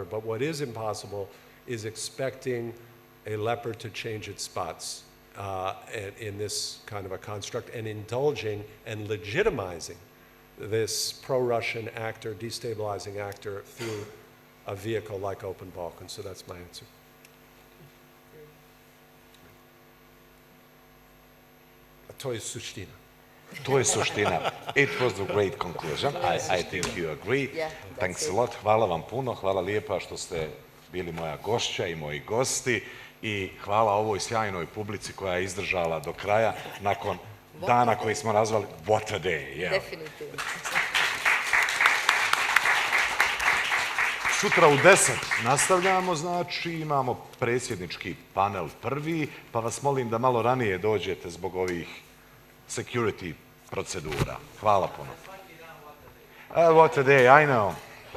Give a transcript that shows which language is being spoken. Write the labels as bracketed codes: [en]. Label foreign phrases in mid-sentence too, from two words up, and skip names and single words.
[en] But what is impossible is expecting a leopard to change its spots in this kind of a construct, and indulging and legitimizing this pro-Russian actor, destabilizing actor, through a vehicle like Open Balkans. So that's my answer. [bs] To je suština. To je suština. [en] It was a great conclusion. I think you agree. Yeah, Thanks a lot. [bs] Hvala vam puno. Hvala lijepa što ste bili moja gošća i moji gosti. I hvala ovoj sjajnoj publici koja je izdržala do kraja nakon dana koji smo nazvali [en] What a Day. Yeah. [bs] Definitivno. Sutra u 10 nastavljamo, znači imamo predsjednički panel prvi, pa vas molim da malo ranije dođete zbog ovih security procedura. Hvala puno. [en] What a day, I know.